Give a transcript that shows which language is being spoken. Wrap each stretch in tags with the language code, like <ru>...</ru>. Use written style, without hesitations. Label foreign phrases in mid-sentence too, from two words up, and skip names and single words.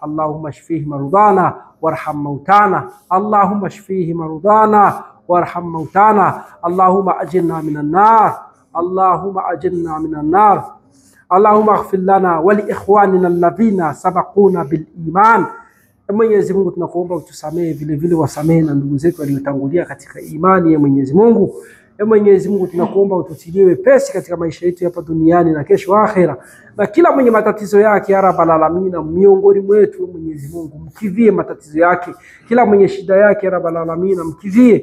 <ar>اللهم اشفيه مرضانا وارحم موتانا. اللهم اشفيه مرضانا وارحم موتانا. اللهم أجرنا من النار. اللهم أجرنا من النار. اللهم اغفر لنا ولإخواننا الذين سبقونا بالإيمان.</ar> <sw>Mwenyezi Mungu tunakuomba utusamehe vile vile wasamehe na ndugu zetu waliotangulia katika imani ya Mwenyezi Mungu. Mwenyezi Mungu tunakuomba ututilie wepesi katika maisha yetu hapa duniani na kesho akhera, na kila mwenye matatizo yake ya</sw> <ar>رب العالمين</ar> <sw>miongoni mwetu Mwenyezi Mungu mkidhie matatizo yake, kila mwenye shida yake ya</sw> <ar>رب العالمين</ar> <sw>mkidhie.</sw>